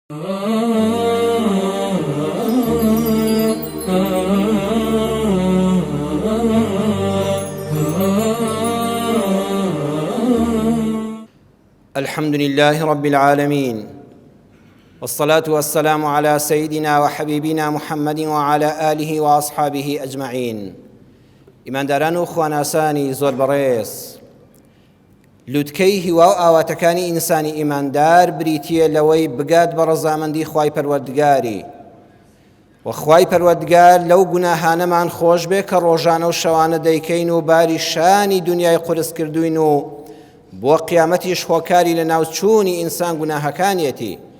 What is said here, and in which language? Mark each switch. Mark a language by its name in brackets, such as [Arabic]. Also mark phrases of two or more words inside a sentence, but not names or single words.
[Arabic] الحمد لله رب العالمين، والصلاة والسلام على سيدنا وحبيبنا محمد وعلى آله وأصحابه أجمعين. [Central Kurdish] ئیمانداران و خواناسانی زۆر بەڕێز، لووتکەی هیوا و ئاواتەکانی ئینسانی ئیماندار بریتیە لەوەی بگات بە ڕەزامەندی خوای پەروەردگاری، و خوای پەروەردگار لەو گوناهانەمان خۆش بێ کە ڕۆژانە و شەوانە دەیکەین و باری شانی دنیای قورس کردوین و بۆ قیامەتیش هۆکاری لە ناوچوونی ئینسان گوناهەکانیەتی.